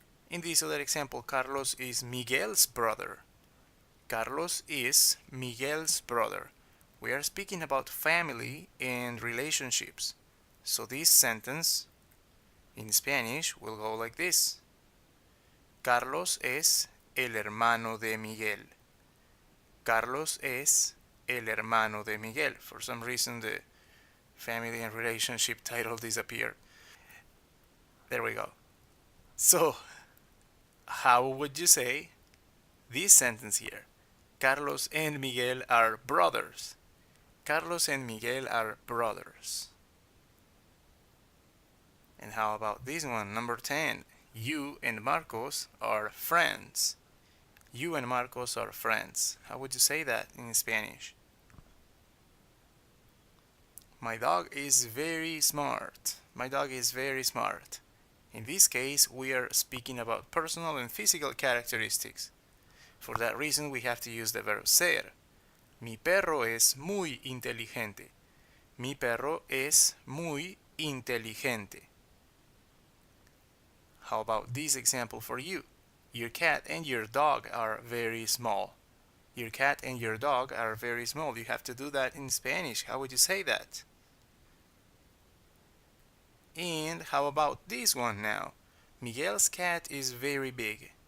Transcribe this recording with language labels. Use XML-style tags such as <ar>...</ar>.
<en>In this other example, Carlos is Miguel's brother. Carlos is Miguel's brother. We are speaking about family and relationships. So this sentence in Spanish will go like this.</en> <es>Carlos es el hermano de Miguel. Carlos es el hermano de Miguel.</es> <en>For some reason the family and relationship title disappeared. There we go. So, how would you say this sentence here? Carlos and Miguel are brothers. Carlos and Miguel are brothers. And how about this one, number 10? You and Marcos are friends. You and Marcos are friends. How would you say that in Spanish? My dog is very smart. My dog is very smart. In this case, we are speaking about personal and physical characteristics. For that reason, we have to use the verb ser.</en> <es>Mi perro es muy inteligente. Mi perro es muy inteligente.</es> <en>How about this example for you? Your cat and your dog are very small. Your cat and your dog are very small. You have to do that in Spanish. How would you say that? And how about this one now? Miguel's cat is very big.</en>